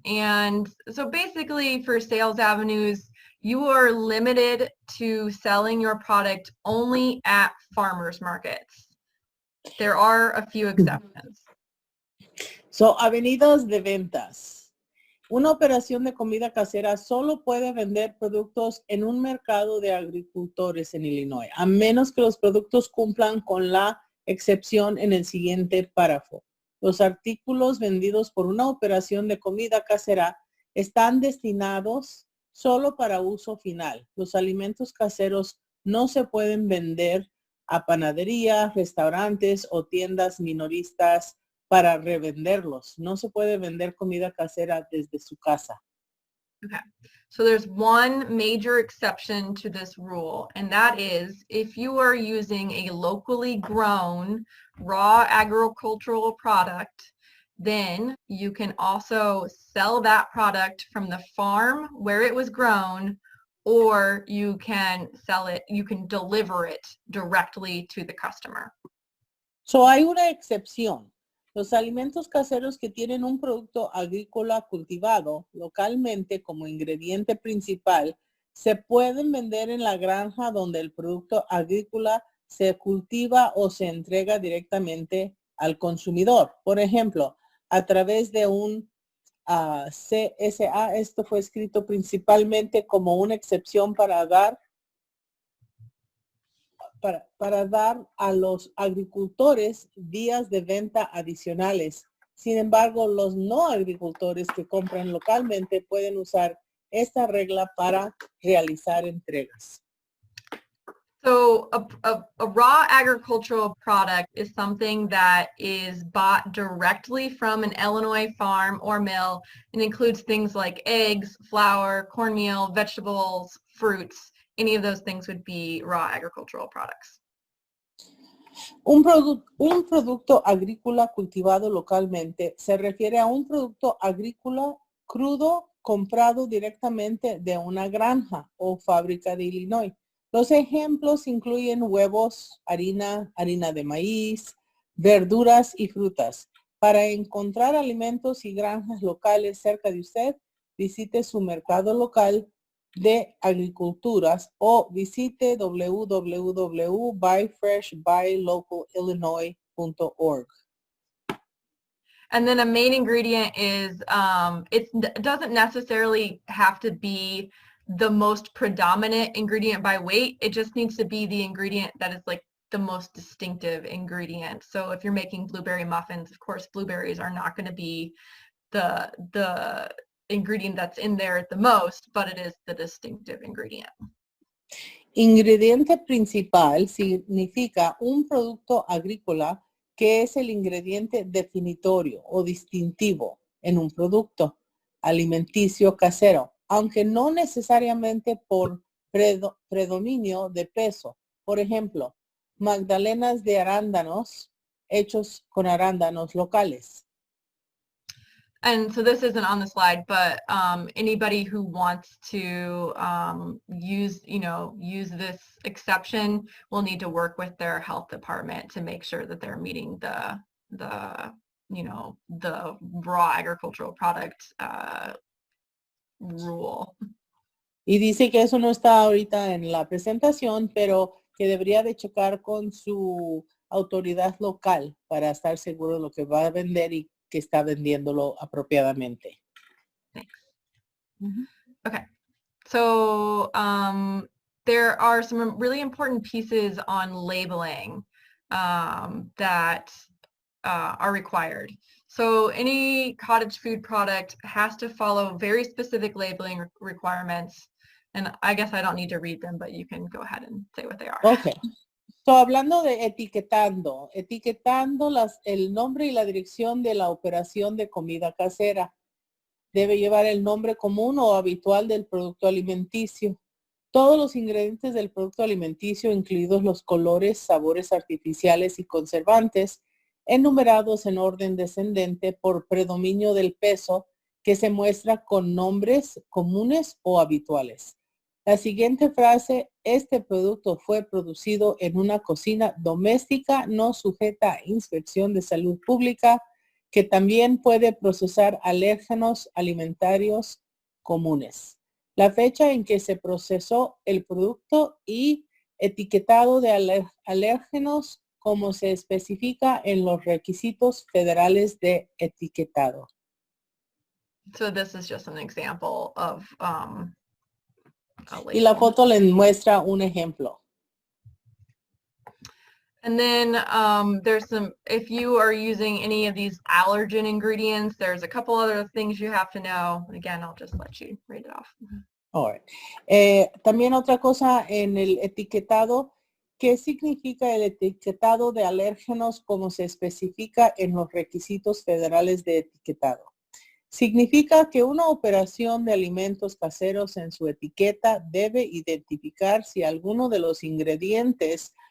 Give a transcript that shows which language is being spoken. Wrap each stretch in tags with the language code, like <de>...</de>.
<en>And so basically for sales avenues, you are limited to selling your product only at farmers markets. There are a few exceptions.</en> <es>So, avenidas de ventas. Una operación de comida casera solo puede vender productos en un mercado de agricultores en Illinois, a menos que los productos cumplan con la excepción en el siguiente párrafo. Los artículos vendidos por una operación de comida casera están destinados solo para uso final. Los alimentos caseros no se pueden vender a panaderías, restaurantes o tiendas minoristas para revenderlos. No se puede vender comida casera desde su casa.</es> <en>Okay, so there's one major exception to this rule, and that is if you are using a locally grown raw agricultural product, then you can also sell that product from the farm where it was grown, or you can sell it, you can deliver it directly to the customer.</en> <es>So hay una excepción. Los alimentos caseros que tienen un producto agrícola cultivado localmente como ingrediente principal se pueden vender en la granja donde el producto agrícola se cultiva o se entrega directamente al consumidor. Por ejemplo, a través de un CSA, esto fue escrito principalmente como una excepción para dar a los agricultores vías de venta adicionales. Sin embargo, los no agricultores que compran localmente pueden usar esta regla para realizar entregas.</es> <en>So a raw agricultural product is something that is bought directly from an Illinois farm or mill and includes things like eggs, flour, cornmeal, vegetables, fruits. Any of those things would be raw agricultural products.</en> <es>Un producto agrícola cultivado localmente se refiere a un producto agrícola crudo comprado directamente de una granja o fábrica de Illinois. Los ejemplos incluyen huevos, harina de maíz, verduras y frutas. Para encontrar alimentos y granjas locales cerca de usted, visite su mercado local de agriculturas o visite www.buyfreshbuylocalillinois.org.</es> <en>And then a main ingredient is, it doesn't necessarily have to be the most predominant ingredient by weight. It just needs to be the ingredient that is like the most distinctive ingredient. So if you're making blueberry muffins, of course, blueberries are not going to be the ingredient that's in there the most, but it is the distinctive ingredient.</en> <es>Ingrediente principal significa un producto agrícola que es el ingrediente definitorio o distintivo en un producto alimenticio casero, aunque no necesariamente por predominio de peso. Por ejemplo, magdalenas de arándanos hechos con arándanos locales.</es> <en>And so this isn't on the slide, but anybody who wants to use this exception will need to work with their health department to make sure that they're meeting the raw agricultural product rule.</en> <es>Y dice que eso no está ahorita en la presentación, pero que debería de checar con su autoridad local para estar seguro de lo que va a vender y que está vendiéndolo apropiadamente.</es> <en>Thanks. Okay. So there are some really important pieces on labeling that are required. So any cottage food product has to follow very specific labeling requirements. And I guess I don't need to read them, but you can go ahead and say what they are. Okay.</en> <es>So, hablando de etiquetando el nombre y la dirección de la operación de comida casera. Debe llevar el nombre común o habitual del producto alimenticio. Todos los ingredientes del producto alimenticio, incluidos los colores, sabores artificiales y conservantes, enumerados en orden descendente por predominio del peso, que se muestra con nombres comunes o habituales. La siguiente frase, este producto fue producido en una cocina doméstica no sujeta a inspección de salud pública, que también puede procesar alérgenos alimentarios comunes. La fecha en que se procesó el producto y etiquetado de alérgenos como se especifica en los requisitos federales de etiquetado.</es> <en>So this is just an example of</en> <es>y la foto le muestra un ejemplo.</es> <en>And then there's some, if you are using any of these allergen ingredients, there's a couple other things you have to know. Again, I'll just let you read it off. All right.</en> <es>También otra cosa en el etiquetado, ¿qué significa el etiquetado de alérgenos como se especifica en los requisitos federales de etiquetado? Significa que una operación de alimentos caseros en su etiqueta debe identificar si alguno de los ingredientes</es>